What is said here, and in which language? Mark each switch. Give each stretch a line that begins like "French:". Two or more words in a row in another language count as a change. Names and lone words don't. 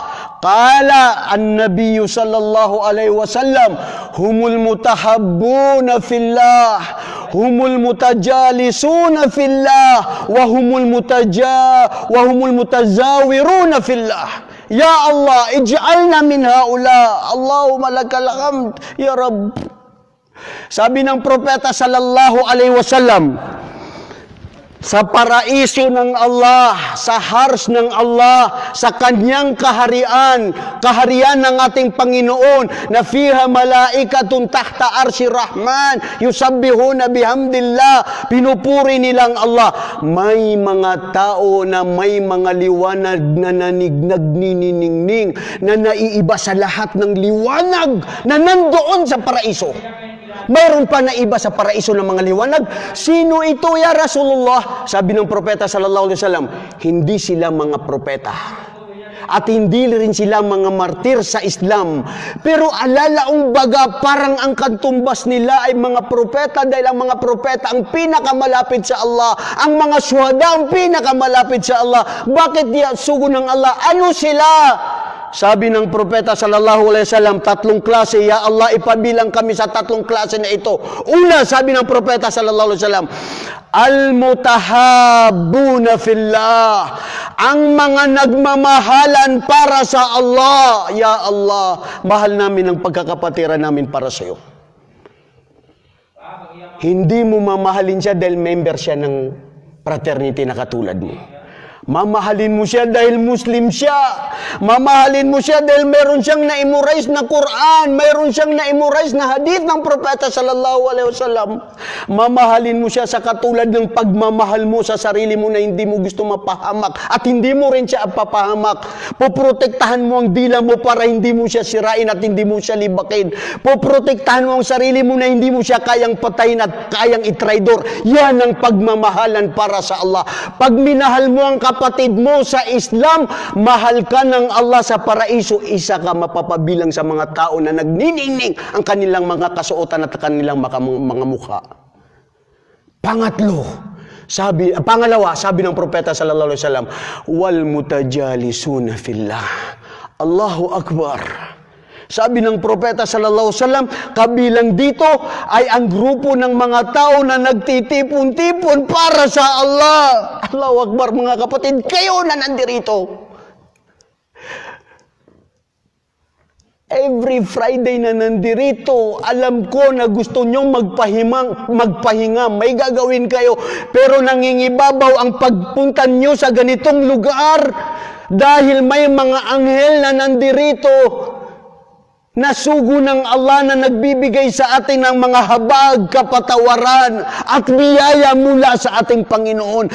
Arabic: قال النبي صلى الله عليه وسلم هم المتحابون في الله هم المتجالسون في الله وهم المتزاورون في الله. يا الله اجعلنا من هؤلاء. اللهم لك الحمد يا رب.
Filipino: Sabi ng propeta
Arabic: صلى الله عليه وسلم,
Filipino: sa paraiso ng Allah, sa hars ng Allah, sa kanyang kaharian, kaharian ng ating Panginoon, na
Arabic: فيها ملائكة تحت عرش الرحمن يسبحون بحمد الله,
Filipino: pinupuri nilang Allah. May mga tao na may mga liwanag na nagniningning, na naiiba sa lahat ng liwanag na nandoon sa paraiso. Mayroon pa na iba sa paraiso ng mga liwanag. Sino ito
Arabic: يا رسول الله?
Filipino: Sabi ng propeta
Arabic: صلى الله عليه وسلم,
Filipino: hindi sila mga propeta. At hindi rin sila mga martir sa Islam. Pero alalaong baga, parang ang katumbas nila ay mga propeta, dahil ang mga propeta ang pinakamalapit sa Allah. Ang mga syuhada ang pinakamalapit sa Allah. Bakit diya sugo ng Allah? Ano sila? Sabi ng propeta
Arabic: صلى الله عليه وسلم,
Filipino: tatlong klase.
Arabic: يا الله,
Filipino: ipabilang kami sa tatlong klase na ito. Una, sabi ng propeta
Arabic: صلى الله عليه وسلم, المتحابون في الله,
Filipino: ang mga nagmamahalan para sa Allah.
Arabic: يا الله,
Filipino: mahal namin ang pagkakapatiran namin para sa iyo. Hindi mo mamahalin siya dahil member siya ng fraternity na katulad mo. Mamahalin mo siya dahil Muslim siya. Mamahalin mo siya dahil meron siyang na-memorize na Quran, meron siyang na-memorize na hadith ng propeta
Arabic: صلى الله عليه وسلم.
Filipino: Mamahalin mo siya sa katulad ng pagmamahal mo sa sarili mo na hindi mo gusto mapahamak at hindi mo rin siya papahamak. Poprotektahan mo ang dila mo para hindi mo siya sirain at hindi mo siya libakin. Poprotektahan mo ang sarili mo na hindi mo siya kayang patayin at kayang itraidor. Yan ang pagmamahalan para sa Allah. Pag minahal mo ang kapatid mo sa Islam, mahal ka ng Allah sa paraiso, isa ka mapapabilang sa mga tao na nagniningning ang kanilang mga kasuotan at kanilang mga mukha. Pangalawa, sabi ng propeta
Arabic: صلى الله عليه وسلم, والمتجالسون في الله. الله أكبر.
Filipino: Sabi ng propeta
Arabic: صلى الله عليه وسلم,
Filipino: kabilang dito ay ang grupo ng mga tao na nagtitipon-tipon para sa Allah.
Arabic: الله أكبر,
Filipino: mga kapatid, kayo na nandirito.
English: Every Friday
Filipino: na nandirito, alam ko na gusto nyong magpahinga, may gagawin kayo, pero nangingibabaw ang pagpunta nyo sa ganitong lugar dahil may mga anghel na nandirito na sugo ng Allah na nagbibigay sa atin ng mga habag, kapatawaran at biyaya mula sa ating Panginoon.